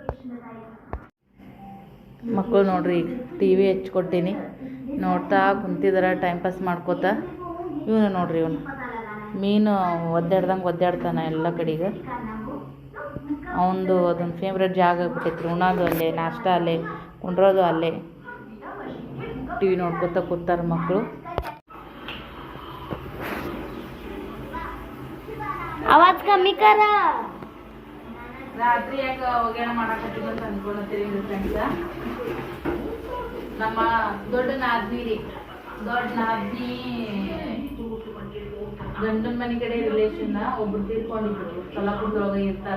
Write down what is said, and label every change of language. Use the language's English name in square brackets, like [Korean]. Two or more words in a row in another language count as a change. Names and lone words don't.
[Kannada] ಮಕ್ಕಳು ನೋಡ್ರಿ ಟಿ ವಿ ಹಚ್ಕೊಟ್ಟಿನಿ, ನೋಡ್ತಾ ಕುಂತಿದಾರ [English] time pass [Kannada] ಮಾಡ್ಕೋತಾ. ಇವನು ನೋಡ್ರಿ ಇವನು ಮೀನು ಒದ್ದಾಡ್ತಾನೆ ಎಲ್ಲ ಕಡೆಗೆ. ಅವನದು ಅದೊಂದು ಫೇವ್ರೆಟ್ ಜಾಗ ಆಗ್ಬಿಟ್ಟೈತ್ರಿ. ಉಣ್ಣೋದು ಅಲ್ಲೇ, ನಾಷ್ಟ ಅಲ್ಲೇ, ಕುಂಡ್ರೋದು ಅಲ್ಲೇ. ಟಿ ವಿ ನೋಡ್ಕೊತಾ ಕೂತಾರ ಮಕ್ಕಳು. [Marathi] आवाज कमी करा. [Kannada] ರಾತ್ರಿ ಯಾಕೆ ಒಗ್ಗರಣ ಮಾಡಕತ್ತೀವಿ ಅಂತ ಅಂದ್ಕೊಳತ್ತೀರಿ ಫ್ರೆಂಡ್ಸ. ನಮ್ಮ ದೊಡ್ಡ ನಾದ್ನಿ ಗಂಡನ ಮನೆ ಕಡೆ ರಿಲೇಷನ್ ಒಬ್ರು ತೀರ್ಕೊಂಡಿದ್ರು. ಸೊಲ್ಲಾಪುರದೊಳಗೆ ಇರ್ತಾರ.